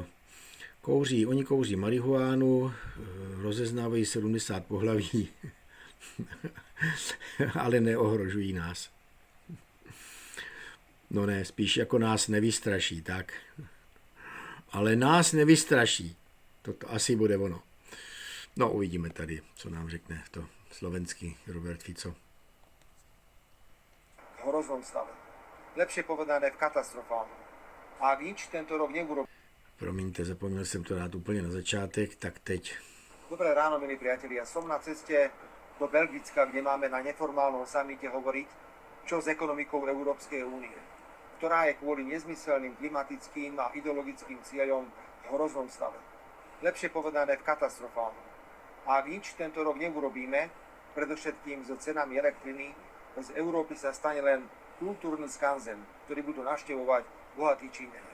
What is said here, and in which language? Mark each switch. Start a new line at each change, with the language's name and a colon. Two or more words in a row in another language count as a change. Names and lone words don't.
Czech: Oni kouří marihuánu, rozeznávají 70 pohlaví, ale neohrožují nás. No ne, spíš jako nás nevystraší, tak. Ale nás nevystraší. Toto asi bude ono. No, uvidíme tady, co nám řekne to slovenský Robert Fico.
Slovak: V hroznom stave. Lepšie povedané v katastrofálnom. A ak nič tento rok neurobí.
Czech: Promiňte, zapomněl jsem to dát úplně na začátek, tak teď.
Slovak: Dobré ráno, milí priatelia. Som na ceste do Belgicka, kde máme na neformálnom samite hovoriť, čo s ekonomikou Európskej únie, ktorá je kvôli nezmyselným klimatickým a ideologickým cieľom v hroznom stave. Lepšie povedané v katastrofálnom. A ak nič tento rok neurobíme, predovšetkým so cenami elektriny, z Európy sa stane len kultúrny skanzen, ktorý budú navštevovať bohatí Číňania.